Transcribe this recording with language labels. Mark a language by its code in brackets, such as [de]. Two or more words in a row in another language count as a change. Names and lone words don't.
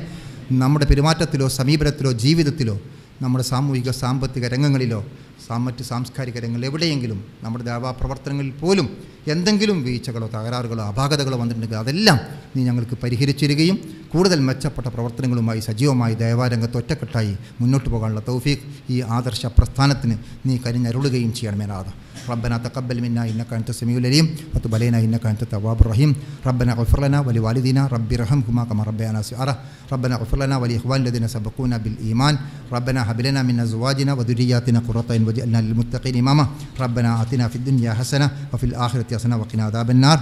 [ml] നമ്മുടെ പെരുമാറ്റത്തിലോ സമീപനത്തിലോ ജീവിതത്തിലോ നമ്മുടെ സാമൂഹിക സാമ്പത്തിക രംഗങ്ങളിലോ മറ്റ് സാംസ്കാരിക രംഗങ്ങളിൽ എവിടെയെങ്കിലും നമ്മുടെ ദാവാ പ്രവർത്തനങ്ങളിൽ പോലും എന്തെങ്കിലും വീഴ്ചകളോ തകരാറുകളോ അപാകതകളോ വന്നിട്ടുണ്ടെങ്കിൽ അതെല്ലാം നീ ഞങ്ങൾക്ക് പരിഹരിച്ചിരിക്കുകയും കൂടുതൽ മെച്ചപ്പെട്ട പ്രവർത്തനങ്ങളുമായി സജീവമായി ദൈവാരംഗത്ത് ഒറ്റക്കെട്ടായി മുന്നോട്ട് പോകാനുള്ള തൗഫീഖ് ഈ ആദർശ പ്രസ്ഥാനത്തിന് നീ കനിഞ്ഞരുളുകയും ചെയ്യണമേ നാഥ. [ar] ربنا تقبل منا إنك أنت السميع العليم وتب علينا إنك أنت التواب الرحيم. ربنا اغفر لنا ولوالدينا رب ارحمهما كما ربيانا صغارا. ربنا اغفر لنا ولإخواننا الذين سبقونا بالإيمان. ربنا هب لنا من أزواجنا وذرياتنا قرة أعين واجعلنا للمتقين إماما. ربنا آتنا في الدنيا حسنة وفي الآخرة حسنة وقنا عذاب النار.